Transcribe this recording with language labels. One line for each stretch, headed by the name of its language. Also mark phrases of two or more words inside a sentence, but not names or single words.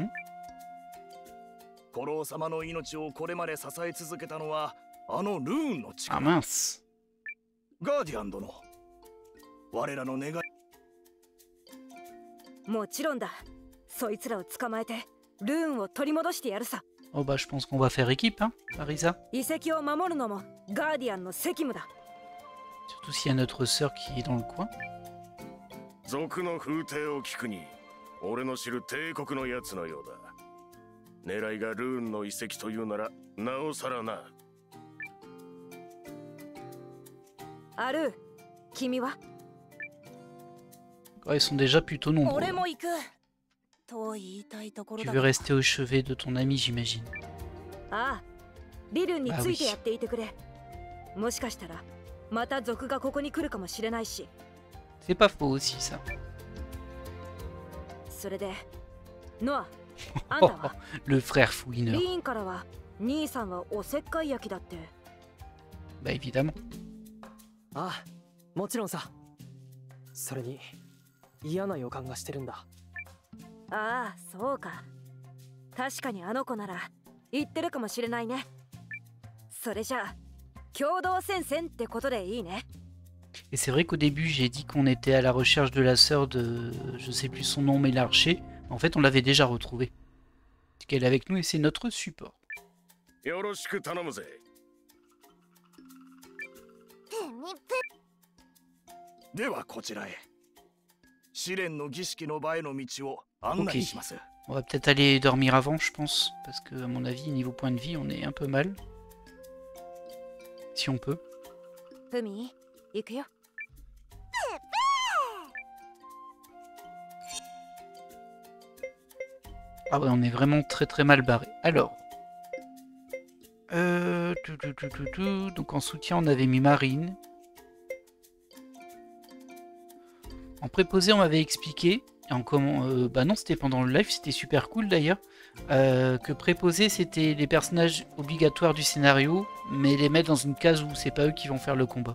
Japanese: 古老様の命をこれまで支え続けたのはあのルーンの力。ガーディアン殿、我らの願い。もちろんだ。そいつらを捕まえてルーンを取り戻してやるさ。
French: Oh bah je pense qu'on va faire équipe, hein, Marisa.
Japanese: 遺跡を守るのもガーディアンの責務だ。
French: Surtout s'il y a notre sœur qui est dans le coin.
Japanese: 族の風体を聞くに、俺の知る帝国のやつのようだ。狙いがルーンの遺跡というならなおさらな。アルー、君は？
French: Ils sont déjà plutôt nombreux.
Japanese: 俺も行く。と言いたいところ
French: Tu
Japanese: だ。
French: veux rester au chevet de ton ami, j'imagine.
Japanese: ああ、リルンについてやっていてくれ。もしかしたらまた族がここに来るかもしれないし。
French: C'est pas faux aussi ça.
Japanese: それで、ノア、あんたは
French: Le frère fouineur.
Japanese: リーンからは兄さんはおせっかい焼きだって。
French: Bah évidemment.
Japanese: ああ、もちろんさ。それに嫌な予感がしてるんだ。ああ、そうか。確かにあの子なら言ってるかもしれないね。それじゃあ共同戦線ってことでいいね。
French: Et c'est vrai qu'au début j'ai dit qu'on était à la recherche de la sœur de... je sais plus son nom mais l'archer. En fait on l'avait déjà retrouvée. C'est qu'elle est avec nous et c'est notre support.
Japanese: よろしく頼むぜ。ではこちらへ。試練の儀式の場への道を案内します。
French: On va peut-être aller dormir avant je pense. Parce que à mon avis niveau point de vie on est un peu mal. Si on peut.
Japanese: フミ、行くよ。
French: Ah ouais, on est vraiment très très mal barré. Alors, donc en soutien, on avait mis Marine. En préposé, on m'avait expliqué, et en comment, bah non, c'était pendant le live, c'était super cool d'ailleurs, que préposé, c'était les personnages obligatoires du scénario, mais les mettre dans une case où c'est pas eux qui vont faire le combat.